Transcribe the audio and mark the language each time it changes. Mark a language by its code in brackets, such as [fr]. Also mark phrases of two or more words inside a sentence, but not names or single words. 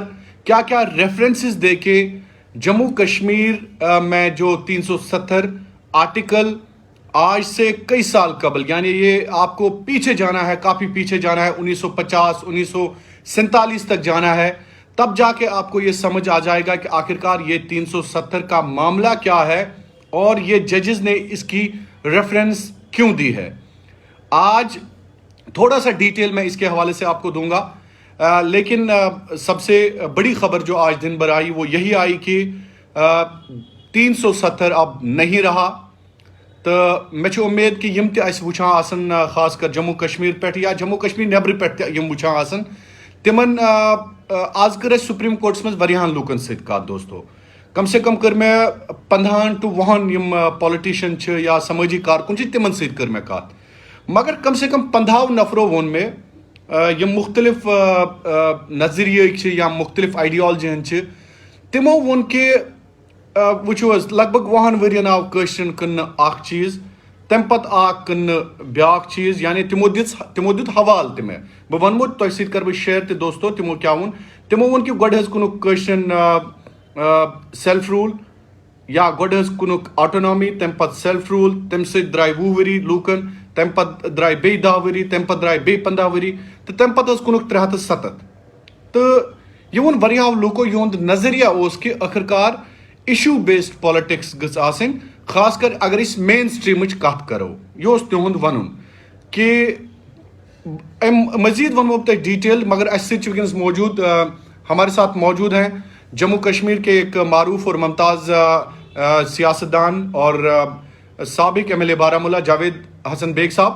[hi] क्या क्या रेफरेंसेस देके जम्मू कश्मीर में जो 370 आर्टिकल आज से कई साल कबल, यानी ये आपको पीछे जाना है, काफ़ी पीछे जाना है, 1950 1947 तक जाना है, तब जाके आपको ये समझ आ जाएगा कि आखिरकार ये 370 का मामला क्या है और ये जजेस ने इसकी रेफरेंस क्यों दी है। आज थोड़ा सा डिटेल मैं इसके हवाले से आपको दूंगा, लेकिन सबसे बड़ी खबर जो आज दिन भर आई वो यही आई कि 370 अब नहीं रहा। [ks] तो मे उम्मीद कि यम तुचान आसन, खास कर जम्मू कश्मीर पे या जम्मू कश्मीर नबर पे यम वुचान आसन, तिमन आज कर सुप्रीम कोर्ट्स मज वरियाहन लूकन सत कत। दोस्तों, कम से कम कर मैं 15 to 1 यम पॉलिटिशियन या समाजी कारकुन तिमन सत कर मैं कत, मगर कम से कम 15 नफरों वोन में यम मुख्तलिफ नजरिए या मुख्तलिफ आइडियालजी तिमो वोन के वो लगभग 20 वरियन आव कश्रन कन्न अख चीज, तम पत आ कन्न ब्याक चीज, यानी तिमो दित हवाल तमें बह वनमो तुम सत कर शेयर ते। दोस्तों, तिमो क्या वोन, तिमो वोन कि गोड कुनुक कश्रन सेल्फ रूल या गोड कुनुक ऑटोनॉमी, तम पत सेल्फ रूल, तम सत द्राय 20 वरी लूकन, तम पत द्राय बे 10 वरी, तम पत द्राय बे 15 वरी, तो तम पत कुनुक 370। तो ये वोन वरियाह लूको युंद नजरिया उस कि आखिरकार इशू बेस्ड पॉलिटिक्स गज आसन, खासकर अगर इस मेन स्ट्रीम कत करो। यह तिहुंद वन कि मजीद वनमो तक डिटेल, मगर अस मौजूद [hi] हमारे साथ मौजूद हैं जम्मू कश्मीर के एक मारूफ और मुमताज़ सियासतदान और साबिक MLA बारामूला जावेद हसन बेग साहब।